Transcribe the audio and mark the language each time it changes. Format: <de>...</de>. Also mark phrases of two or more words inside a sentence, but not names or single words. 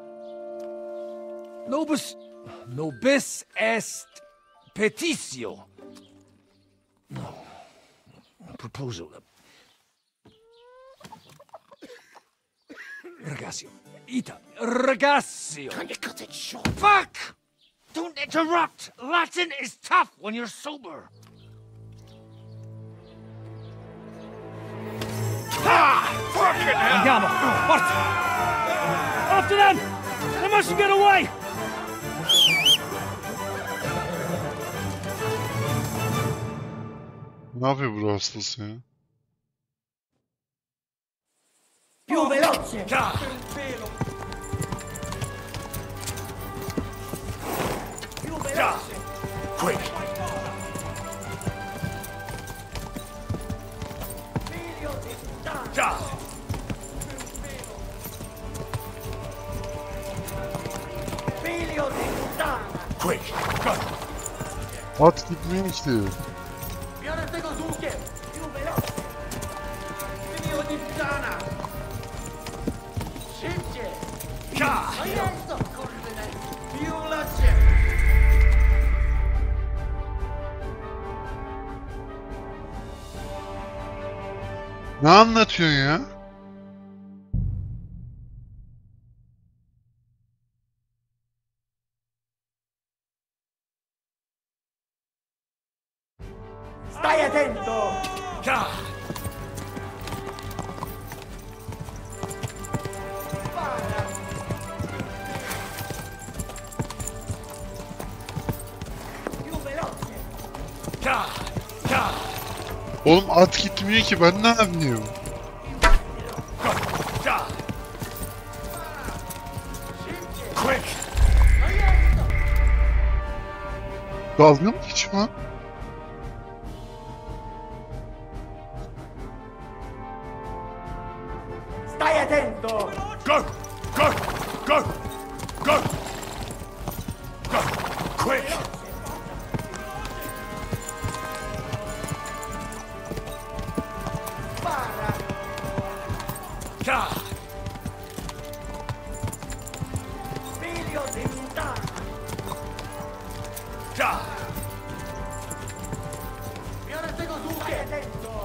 <la>Nobis est petitio.</la> <en>No. Proposal.</en> <it>Ragazzi, Ita, ragazzi.</it> <en>Can you cut it short? Fuck! Don't interrupt. Latin is tough when you're sober. Fucking hell!</en> <it>Andiamo! Forza!</it> <en>After them! They mustn't get away!</en> <tr>Ne yapıyor bu hastası ya?</tr> <it>Più veloce! Più veloce!</it> <en>Quick! Quick! Go!</en> <tr>At gitmiyor işte.</tr> <it>Più veloce! Figlio di puttana! Scende! Adesso correre! Più veloce!</it> <tr>Ne anlatıyorsun ya?</tr> <it>Stai attento! Più veloce!</it> <tr>Oğlum at gitmiyor ki, ben ne yapayım?</tr> <en>Quick!</en> <tr>Dalga mı geçiyor lan?</tr> <it>Stai attento!</it> <en>Go! Go! Go! Go! Go! Quick!</en> <it>Spara! Figlio di puttana! Mi ora tengo tu! Stai attento!</it>